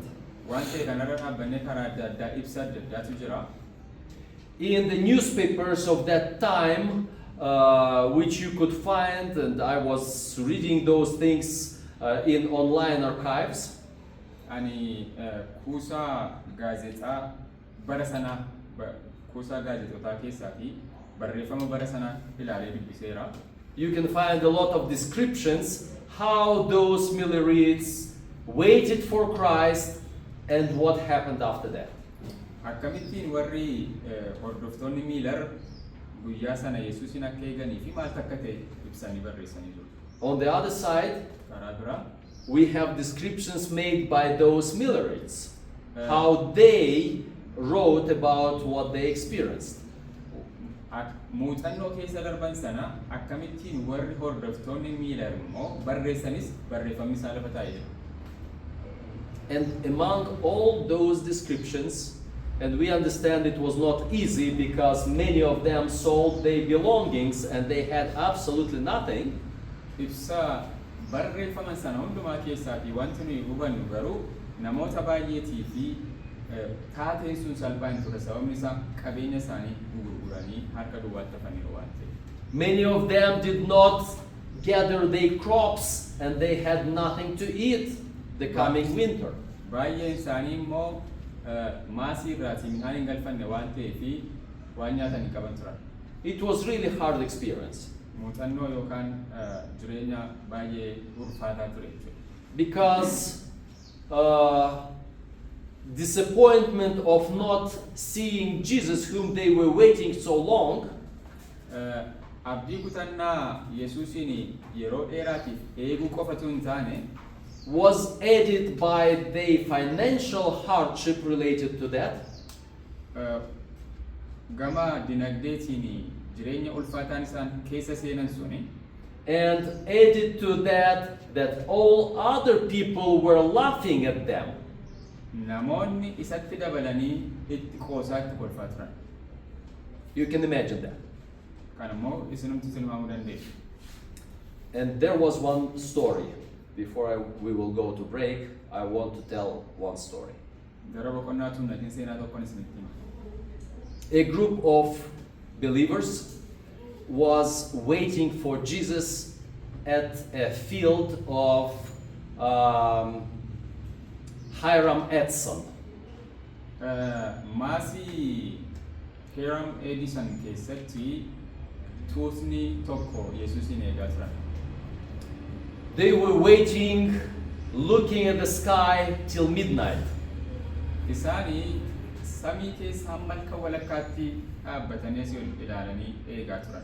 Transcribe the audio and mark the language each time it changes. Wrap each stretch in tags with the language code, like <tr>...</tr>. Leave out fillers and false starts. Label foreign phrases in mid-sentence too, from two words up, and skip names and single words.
<om>Waan ta'e kanarra dhaabbannee karaa adda addaa ibsa adda addaatu jira.</om> <en>In the newspapers of that time, which you could find, and I was reading those things in online archives,</en> <om>Ani kuusaa gaazexaa bara sanaa kuusaa gaazexootaa keessaa fi barreeffama bara sanaa ilaalee dubbiseera.</om> <en>you can find a lot of descriptions how those Millerites waited for Christ and what happened after that.</en> <om>Akkamittiin warri hordoftoonni Miilar guyyaa sana Yesuusin akka eeganii fi maal akka ta'e ibsanii barreessanii jiru.</om> <en>On the other side,</en> <om>Karaa biraa</om> <en>we have descriptions made by those Millerites, how they wrote about what they experienced.</en> <om>muuxannoo keessa darban sana akkamittiin warri hordoftoonni Miilar immoo barreessanis barreeffamni isaa lafa taa'ee jira.</om> <en>And among all those descriptions, and we understand it was not easy because many of them sold their belongings and they had absolutely nothing.</en> <om>Ibsa barreeffaman sana hundumaa keessaatii wanti nuyi hubannu garuu namoota baay'eetii fi taateen sun salphaa hin ture sababni isaa qabeenya isaanii gurguranii harka duwwaatti hafaniiru waan ta'eef.</om> <en>Many of them did not gather their crops and they had nothing to eat the coming winter.</en> <om>Baay'een isaanii immoo maasii irraatii midhaan hin galfanne waan ta'eef waan nyaatan hin qaban turan.</om> <en>It was really hard experience</en> <om>Muuxannoo yookaan jireenya baay'ee ulfaataa ture jechuudha.</om> <en>because disappointment of not seeing Jesus whom they were waiting so long</en> <om>Abdii kutannaa Yesuusin yeroo dheeraatiif eeguu qofatu hin taane</om> <en>was added by the financial hardship related to that.</en> <om>Gama dinagdeetiin jireenya ulfaataan isaan keessa seenan suni</om> <en>And added to that all other people were laughing at them.</en> <om>namoonni isatti dabalanii itti qoosaatti kolfaa turan.</om> <en>You can imagine that.</en> <om>Kan immoo isinumti tilmaamuu dandeessu.</om> <en>And there was one story. Before we will go to break, I want to tell one story.</en> <om>Gara boqonnaa tuunnatiin seenaa tokkoon isinitti hima.</om> <en>A group of believers was waiting for Jesus at a field of Hiram Edson.</en> <om>Maasii Hiram Edison keessatti tuutni tokko Yesuusin eegaa turan.</om> <en>They were waiting, looking at the sky till midnight.</en> <om>Isaanii samii keessa hamma walakkaatti dhaabbatanii asii ol ilaalanii eegaa turan.</om>